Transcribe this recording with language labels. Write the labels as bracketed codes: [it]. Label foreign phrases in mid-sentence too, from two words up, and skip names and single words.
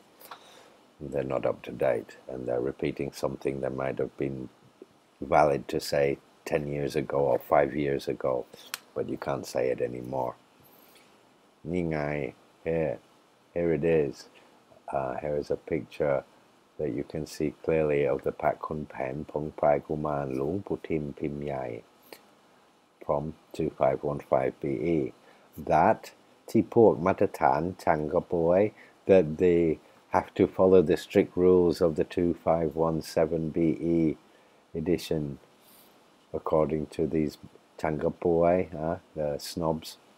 [en] They're not up to date, and they're repeating something that might have been valid to say 10 years ago or 5 years ago, but you can't say it anymore. [th] Ni ngai, [en] here it is. Here is a picture that you can see clearly of the Pra Khun Phaen Pi Kumarn Luang Phu Tim Pim Yai from 2515 BE. That Tipok Matatan Changapoy, that they have to follow the strict rules of the 2517 BE edition, according to these Changapoy, the snobs,